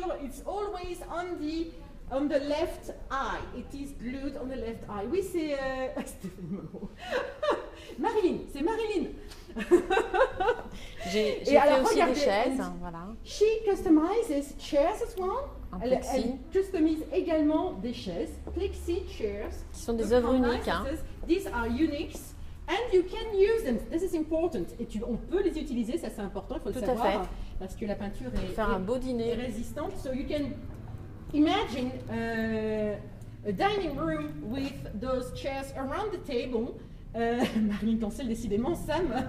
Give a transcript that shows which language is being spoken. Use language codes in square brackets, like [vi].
[en] It's always on the left eye. It is glued on the left eye. [fr] Oui, c'est Stéphanie Monroe. Marilyn, c'est Marilyn. J'ai fait aussi des chaises. Voilà. [en] She customizes chairs as well. [fr] Elle customise également des chaises, [en] plexi chairs. [fr] Qui sont des œuvres uniques. Hein. [en] These are uniques. And you can use them. This is important. [fr] Et on peut les utiliser, ça c'est important, il faut le savoir. Parce que la peinture est résistante. [en] So you can imagine a dining room with those chairs around the table. [fr] Marilyn cancelle décidément, Sam.